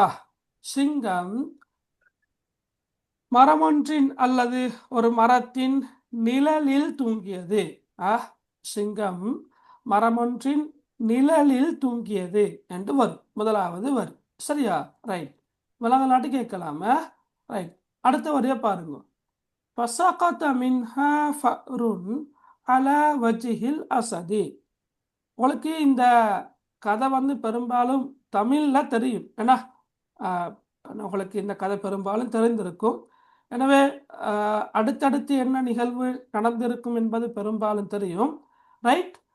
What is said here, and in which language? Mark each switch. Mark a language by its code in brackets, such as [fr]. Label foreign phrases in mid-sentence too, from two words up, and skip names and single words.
[ta] சிங்கம் மரமொன்றின் அல்லது ஒரு மரத்தின் நிழலில் தூங்கியது. சிங்கம் மரமொன்றின் நிழலில் தூங்கியது என்று வரும், முதலாவது வரும். சரியா? ரைட். விலங்கலாட்டு கேட்கலாம. ரைட். அடுத்த வரைய பாருங்க. [ar] فسقط منها فأر على وجه الأسد. [ta] உங்களுக்கு இந்த கதை பெரும்பாலும் தமிழ்ல தெரியும். ஏன்னா உங்களுக்கு இந்த கதை பெரும்பாலும் தெரிந்திருக்கும். எனவே அடுத்தடுத்து என்ன நிகழ்வு நடந்திருக்கும் என்பது பெரும்பாலும் தெரியும். ரைட்.